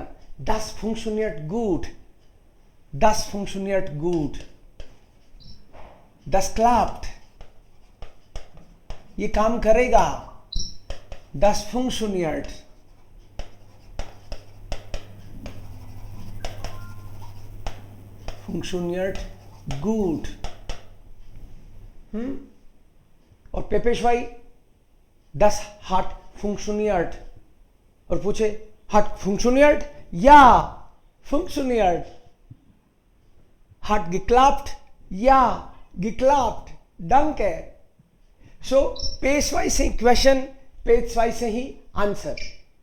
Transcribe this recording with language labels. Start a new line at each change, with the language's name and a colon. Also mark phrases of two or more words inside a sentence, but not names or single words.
German: Das funktioniert gut. Das funktioniert gut. Das klappt.
Hindi: ये काम करेगा।
German: Das funktioniert. Funktioniert gut.
Hindi: और पेपेशवाई
German: das hat funktioniert,
Hindi: और पूछे
German: hat funktioniert? Ja, funktioniert. Hat geklappt? Ja, geklappt. Danke.
Hindi: So पेशवाई से क्वेश्चन, पेशवाई से ही आंसर।